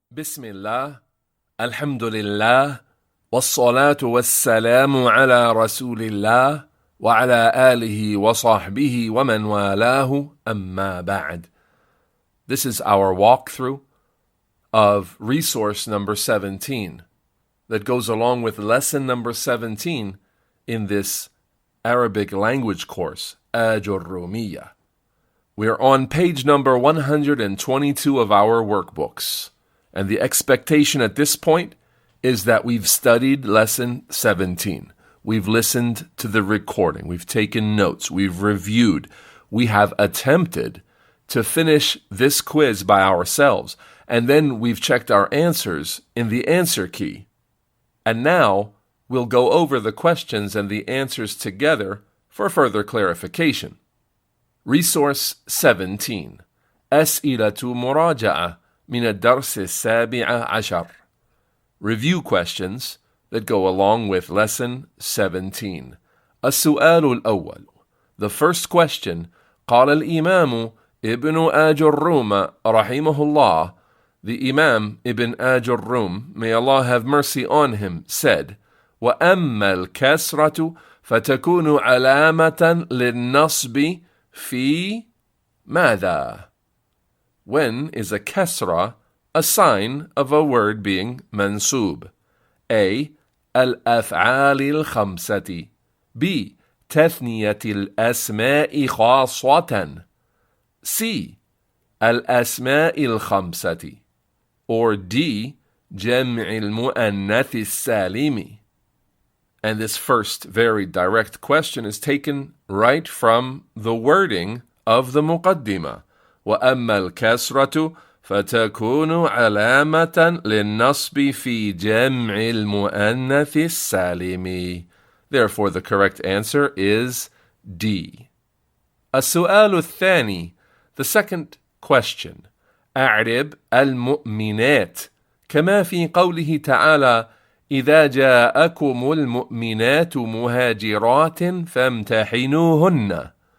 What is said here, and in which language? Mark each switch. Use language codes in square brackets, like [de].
[ar] بسم الله الحمد لله والصلاة والسلام على رسول الله وعلى آله وصحبه ومن والاه أما بعد. [en] This is our walkthrough of resource number 17 that goes along with lesson number 17 in this Arabic language course, Ajrumiyyah. We are on page number 122 of our workbooks. And the expectation at this point is that we've studied lesson 17. We've listened to the recording. We've taken notes. We've reviewed. We have attempted to finish this quiz by ourselves. And then we've checked our answers in the answer key. And now we'll go over the questions and the answers together for further clarification. Resource 17. [ar] أسئلة مراجعة من الدرس السابع عشر. [en] Review questions that go along with lesson 17. [ar] السؤال الأول. [en] The first question. [ar] قال الإمام ابن آجروم رحمه الله. [en] The Imam Ibn Ajrumiyyah, may Allah have mercy on him, said, [ar] وأما الكسرة فتكون علامة للنصب في ماذا? [en] When is a kasra a sign of a word being mansub? [ar] A. الأفعال الخمسة. B. تثنية الأسماء خاصة. C. الأسماء الخمسة. Or D. جمع المؤنث السالم. [en] And this first very direct question is taken right from the wording of the muqaddimah. [ar] وأما الكسرة فتكون علامة للنصب في جمع المؤنث السالم. [en] Therefore, the correct answer is D. [ar] السؤال الثاني. [en] The second question. [ar] أعرب المؤمنات كما في قوله تعالى إذا جاءكم المؤمنات مهاجرات فامتحنوهن.